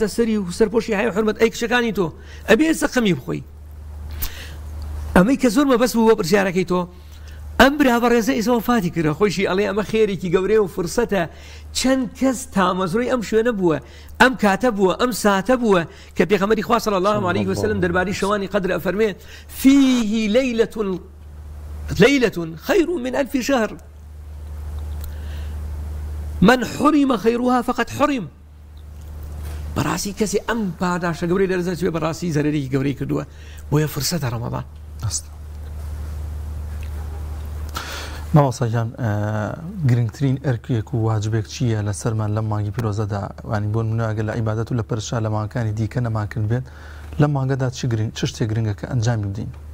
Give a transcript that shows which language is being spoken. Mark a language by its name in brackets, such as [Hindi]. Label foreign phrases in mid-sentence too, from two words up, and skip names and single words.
[Central Kurdish] سەری و سەرپۆشی هەیە حرمەت ئەی کچەکانی تۆ ئەبێ ئێستا خەمی بخۆی ئەمەی کە زۆر مەبەست بوو بۆ پرسیارەکەی تۆ ئەم برا بەڕێزە ئێستا وفاتی کردە خۆشی ئەڵێ ئەمە خێرێکی گەورەیە و فرسەتە چەند کەس تامەزۆی ئەم شوێنە بووە ئەم کاتە بووە ئەم ساتە بووە کە پێغەمبەری خوا [Arabic] صلی الله عليه وسلم [Central Kurdish] دەربارەی شەوانی قەدر ئەفەرمێ فيه [Arabic] ليلة خير من 1000 شهر من حرم خيرها فقد حرم [Central Kurdish] بەڕاستی کەسی ئەم پاداشە گەورەی لەرزە بێ بەڕاستی زەرەرێکی گەورەی کردووە بۆیە فرسەتە ڕەمەضان ماوەساجان گرنگترین ئەرکێک و واجبێک چییە لە سەرمان لەم مانگی پیرۆزەدا وانی بۆ نمونە ئەگەر لە عیبادەت و لە پەرشا لە مانگەکانی دیکە نەمانکرد بێت لەم مانگەدا چ شتێک گرنگە کە ئەنجامی بدەین